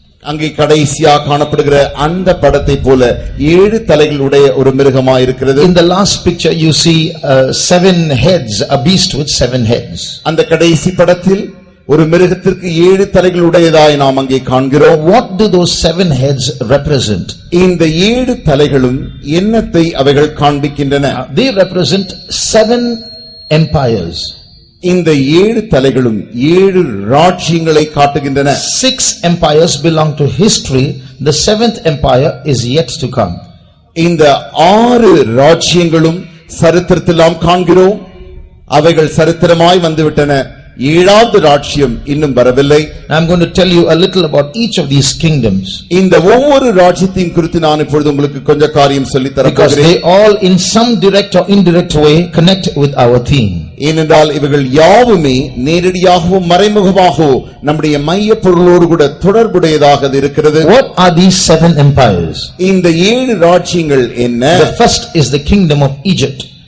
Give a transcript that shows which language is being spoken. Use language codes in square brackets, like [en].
[ta] அங்கே கடைசியாக காணப்படுகிற அந்த படத்தை போல 7 தலைகளுடைய ஒரு மிருகமாய் இருக்கிறது. [en] In the last picture you see 7 heads, a beast with 7 heads. [ta] அந்த கடைசி படத்தில் ஒரு மிருகத்திற்கு 7 தலைகள் உடையதாய் நாம் அங்கே காண்கிறோம். [en] What do those 7 heads represent? [ta] இந்த 7 தலைகளும் என்னத்தை அவைகள் காண்பிக்கின்றன? [en] They represent 7 empires. [ta] இந்த 7 தலைகளும் 7 ராஜ்யங்களை காட்டுகின்றன. [en] 6 empires belong to history. The 7th empire is yet to come. [ta] இந்த 6 ராஜ்யங்களும் சரித்திரத்தில் நாம் காண்கிறோம். அவைகள் சரித்திரமாய் வந்துவிட்டன. 7வது ராஜ்யம் இன்னும் வரவில்லை. [en] I'm going to tell you a little about each of these kingdoms. [ta] இந்த ஒவ்வொரு ராஜ்யத்தின் குறித்து நான் இப்பொழுது உங்களுக்கு கொஞ்சம் காரியம் சொல்லித் தர [en] Because [ta] போகிறேன். [en] they all in some direct or indirect way connect with our theme. [ta] ஏனென்றால் இவைகள் யாவுமே நேரடியாகவும் மறைமுகமாகவும் நம்முடைய மைய பொருளோடு கூட தொடர்புடையதாக இருக்கிறது. [en] What are these 7 empires? [ta] இந்த 7 ராஜ்யங்கள் என்ன? [en] The first is the kingdom of Egypt.